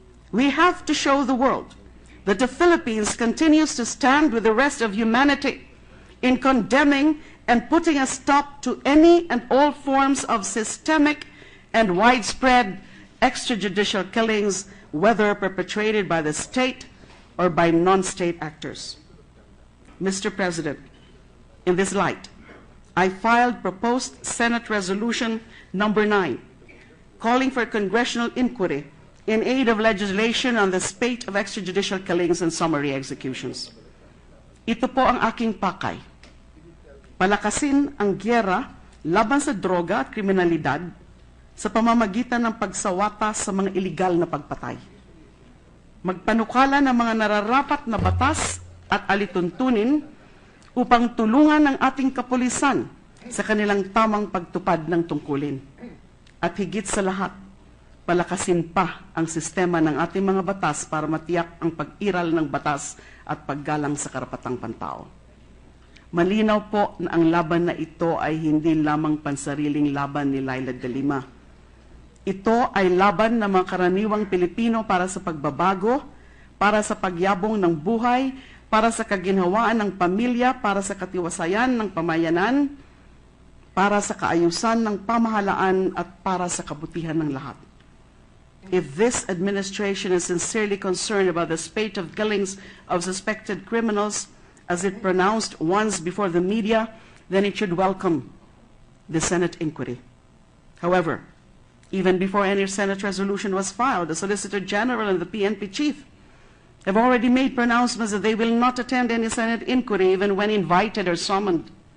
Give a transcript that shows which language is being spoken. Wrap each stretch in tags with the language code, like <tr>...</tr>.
<en>We have to show the world that the Philippines continues to stand with the rest of humanity in condemning and putting a stop to any and all forms of systemic and widespread extrajudicial killings, whether perpetrated by the state or by non-state actors. Mr. President, In this light, I filed proposed Senate Resolution number 9, calling for congressional inquiry in aid of legislation on the spate of extrajudicial killings and summary executions.</en> <tl>Ito po ang aking pakay. Palakasin ang gyera laban sa droga at kriminalidad sa pamamagitan ng pagsawata sa mga iligal na pagpatay. Magpanukala ng mga nararapat na batas at alituntunin upang tulungan ang ating kapulisan sa kanilang tamang pagtupad ng tungkulin. At higit sa lahat, palakasin pa ang sistema ng ating mga batas para matiyak ang pag-iral ng batas at paggalang sa karapatang pantao. Malinaw po na ang laban na ito ay hindi lamang pansariling laban ni Laila De Lima. Ito ay laban ng mga karaniwang Pilipino para sa pagbabago, para sa pagyabong ng buhay, para sa kaginhawaan ng pamilya, para sa katiwasayan ng pamayanan, para sa kaayusan ng pamahalaan at para sa kabutihan ng lahat.</tl> <en>If this administration is sincerely concerned about the spate of killings of suspected criminals, as it pronounced once before the media, then it should welcome the Senate inquiry. However, even before any Senate resolution was filed, the Solicitor General and the PNP chief have already made pronouncements that they will not attend any Senate inquiry even when invited or summoned.</en>